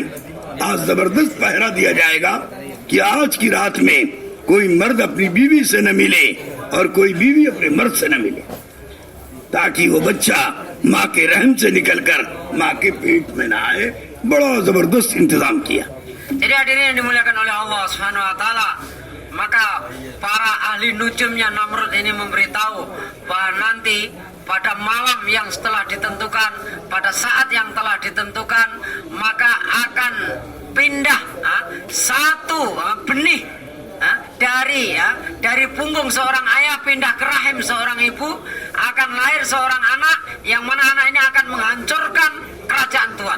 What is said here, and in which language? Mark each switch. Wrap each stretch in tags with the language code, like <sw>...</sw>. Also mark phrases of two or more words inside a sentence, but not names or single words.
<hi>आज जबरदस्त पहरा दिया जाएगा कि आज की रात में कोई मर्द अपनी बीवी से न मिले और कोई बीवी अपने मर्द से न मिले, ताकि वो बच्चा माँ के रहम से निकलकर माँ के पेट में न आए। बड़ा जबरदस्त इंतजाम किया।</hi> <id>Jadi hadirin yang dimuliakan oleh</id> <ar>الله سبحانه وتعالى,</ar> <id>maka para ahli nujumnya Namrud ini memberitahu bahwa nanti pada malam yang setelah ditentukan, pada saat yang telah ditentukan, maka akan pindah satu benih dari punggung seorang ayah pindah ke rahim seorang ibu, akan lahir seorang anak yang mana anak ini akan menghancurkan kerajaan Tuhan.</id>